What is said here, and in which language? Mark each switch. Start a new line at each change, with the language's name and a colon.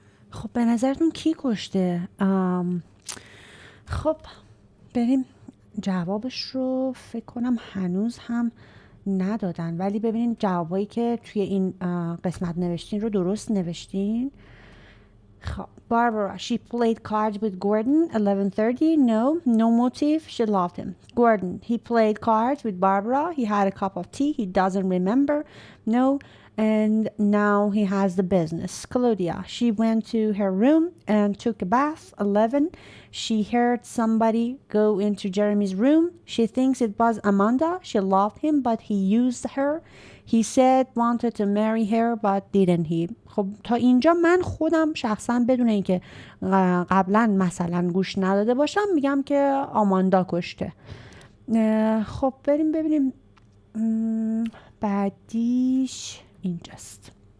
Persian: خب به نظرتون کی کشته؟ خب بریم جوابش رو فکر کنم هنوز هم ندادن، ولی ببینین جوابایی که توی این قسمت نوشتین رو درست نوشتین.
English: خب Barbara, she played cards with Gordon, 11:30. No motive. She loved him. Gordon, he played cards with Barbara. He had a cup of tea. He doesn't remember. No. And now he has the business. Claudia, she went to her room and took a bath. 11. She heard somebody go into Jeremy's room. She thinks it was Amanda. She loved him, but he used her. He said wanted to marry her, but didn't he.
Persian: خب تا اینجا من خودم شخصا بدون اینکه قبلا مثلا گوش نداده باشم میگم که آماندا کشته. خب بریم ببینیم بعدیش اینجاست.